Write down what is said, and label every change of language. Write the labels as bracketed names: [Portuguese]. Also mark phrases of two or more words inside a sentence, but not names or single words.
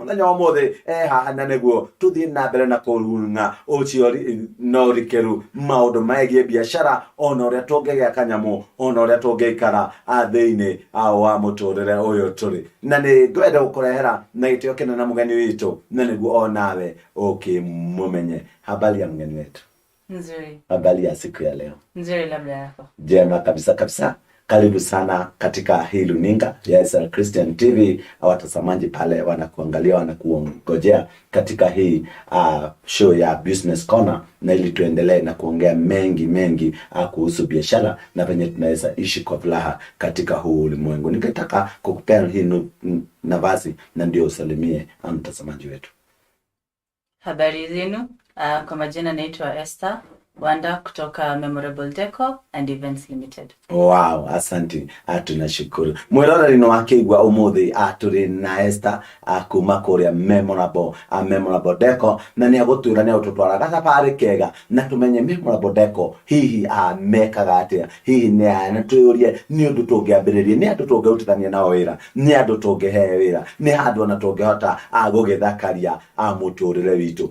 [Kikuyu] Mũthenya wa ũmũthĩ haha na nĩguo tũthiĩ na mbere na kũrunga ũcio na ũrikĩru maũndũ megiĩ biacara, ona ũrĩa tũngĩgĩa kanyamũ, ona ũrĩa tũngĩikara thĩinĩ wa mũtũrĩre ũyũ tũrĩ. Na nĩ ngwenda gũkũrehera na gĩtĩo kĩnene mũgeni witũ na nĩguo onawe ũkĩmũmenye. [Swahili] Habari ya mgeni wetu? Nzuri. Habari ya siku ya leo? Nzuri, labda yako? Jema kabisa. Karibu sana katika hii runinga ya Ezra Christian TV. Watazamaji pale wanakuangalia, wanakuongojea katika hii show ya Business Corner, na ili tuendelee na kuongea mengi kuhusu biashara na venye tunaweza ishi kwa furaha katika huu ulimwengu. Ningetaka kukupea hii nafasi na ndio usalimie mtazamaji wetu. Habari zenu, kwa majina naitwa Esther Wanda kutoka Memorable Deco and Events Limited. Wow, asanti. Tunashukuru. [Kikuyu] Mwiroreri no akigwa umuthi turi na Esther kuma kuria Memorable Deco, na ni agutwira ni ututwara gathabari kega na tumenye Memorable Deco hihi mekaga atia, hihi ni na tuyurie ni undu tungiambiririe, ni andu tungirutithania nao wira, ni andu tungihe wira, ni handu ona tungihota gugithakaria muturire witu.